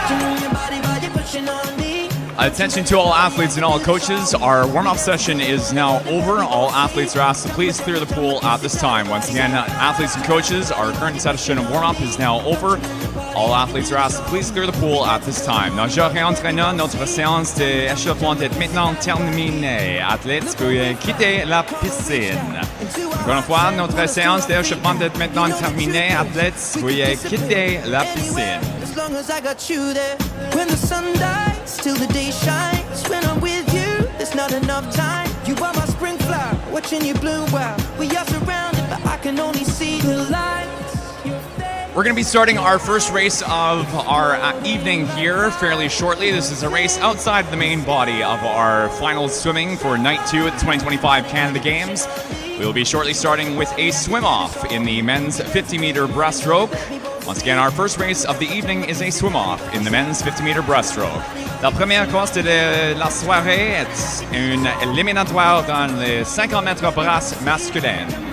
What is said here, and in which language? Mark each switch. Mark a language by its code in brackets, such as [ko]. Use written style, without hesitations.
[en] Touching on your body while you're pushing on me. Attention to all athletes and all coaches. Our warm-up session is now over. All athletes are asked to please clear the pool at this time. Once again, athletes and coaches, our current session of warm-up is now over. All athletes are asked to please clear the pool at this time. [fr] Notre Aquarena, notre séance d'échauffement est maintenant terminée. Athlètes, veuillez quitter la piscine. Encore une fois, notre séance d'échauffement est maintenant terminée. Athlètes, veuillez quitter la piscine. [en] As long as I got you there. When the sun dies, till the day shines. When I'm with you, there's not enough time. You are my spring flower, watching you bloom wild. We are surrounded, but I can only see the lights. Your face. We're going to be starting our first race of our evening here fairly shortly. This is a race outside the main body of our final swimming for night 2 at the 2025 Canada Games. We'll be shortly starting with a swim-off in the men's 50-meter breaststroke. Once again, our first race of the evening is a swim-off in the men's 50-meter breaststroke. [fr] La première course de la soirée est une éliminatoire dans les 50 mètres brasse masculin.